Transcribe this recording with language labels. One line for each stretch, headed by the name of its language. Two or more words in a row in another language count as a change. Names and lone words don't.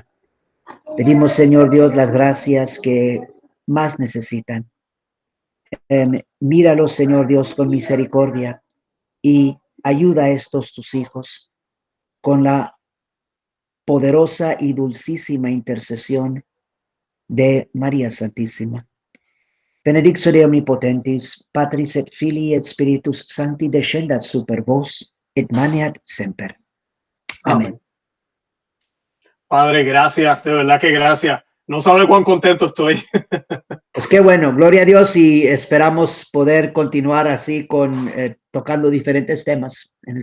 Spanish: Pedimos, Señor Dios, las gracias que más necesitan. Míralos, Señor Dios, con misericordia y ayuda a estos tus hijos con la poderosa y dulcísima intercesión de María Santísima.
Latin: Benedictio omnipotentis, Patris et Filii et Spiritus Sancti descendat super vos et maneat semper.
Spanish: Amén. Padre, gracias, de verdad que gracias. No sabe cuán contento estoy. Pues qué bueno, gloria a Dios, y esperamos poder continuar así con tocando diferentes temas en el